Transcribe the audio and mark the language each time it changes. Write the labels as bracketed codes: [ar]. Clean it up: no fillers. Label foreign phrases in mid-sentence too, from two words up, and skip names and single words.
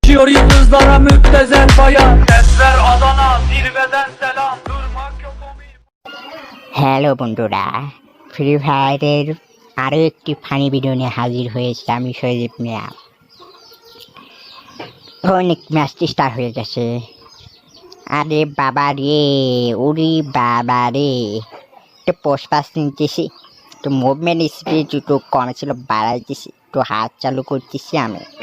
[tr] Yakışıyor yıldızlara müptezel bayan. Sesler Adana zirveden selam. Durmak yok umut. [bn] হ্যালো বন্ধুরা, ফ্রি ফায়ারের আরও একটি ফানি ভিডিও নিয়ে হাজির হয়েছে আমি সজীব মিয়া। অনেক [en] match start [bn] হয়ে গেছে। আরে বাবা রে, ওরে বাবা রে, একটু পোস্ট পাস নিতেছি, একটু [en] movement speed [bn] একটু কমে ছিল বাড়াইতেছি, একটু হাত চালু করতেছি আমি।